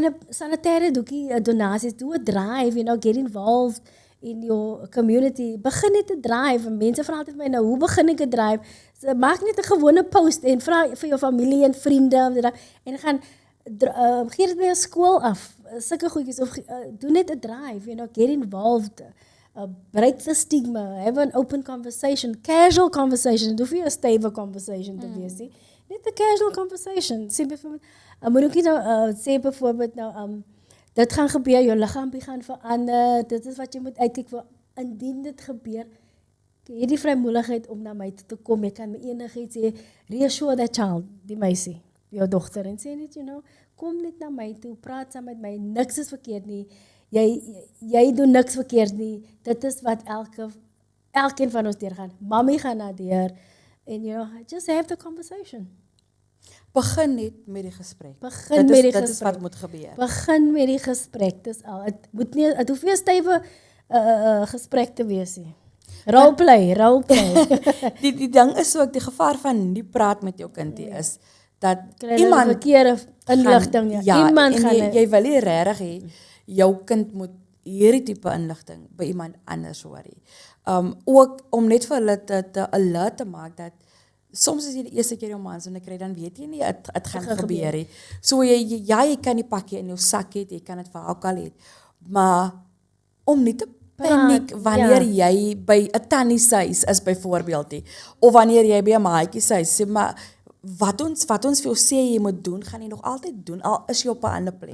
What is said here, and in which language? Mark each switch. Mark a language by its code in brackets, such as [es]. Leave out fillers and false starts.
[af] Sanitêre doekie donasies, [en] do a drive, get involved in your community. [af] Begin net te drive. Mense vra altyd my nou, hoe begin ek 'n drive? So, maak net 'n gewone post en vra vir jou familie en vriende en gaan gee dit by 'n skool af. Sulke goedjies of doen net 'n drive, [en] get involved. Break the stigma, have an open conversation, casual conversation. [af] Dit hoef nie 'n stewige conversation te wees nie. Net 'n casual conversation. Sê byvoorbeeld, moet ek nou sê byvoorbeeld nou dit gaan gebeur, jou liggaam gaan verander. Dit is wat jy moet uitkyk vir. Indien dit gebeur, jy het die vrymoedigheid om na my toe te kom. Jy kan my enigiets sê, [en] reassure that child, [af] die meisie, jou dogter en sê net, kom net na my toe, praat saam met my, niks is verkeerd nie. Jy doen niks verkeerd nie. Dit is wat elkeen van ons deurgaan. Mommy gaan na deur en [en] just have the conversation. [af] Begin net met die gesprek. Dit is wat moet gebeur. Begin met die gesprek. Dis al. Het hoef nie 'n stywe gesprek te wees nie. [en] Roleplay. [af] Die ding is ook die gevaar van nie praat met jou kind is dat iemand verkeerde inligting. Iemand gaan jy wil nie regtig hê jou kind moet hierdie tipe inligting by iemand anders hoor. Ook om net vir hulle te alert te maak dat soms as jy die eerste keer jou maandsonde kry, dan weet jy nie, het gaan gebeur nie. So jy kan die pakkie in jou sak hê, jy kan dit vir alkal hê, maar om nie te paniek wanneer jy by 'n tannie se huis is byvoorbeeld nie, of wanneer jy by 'n maatjie se huis is, maar wat ons vir jou sê jy moet doen, gaan jy nog altyd doen, al is jy op 'n ander plek.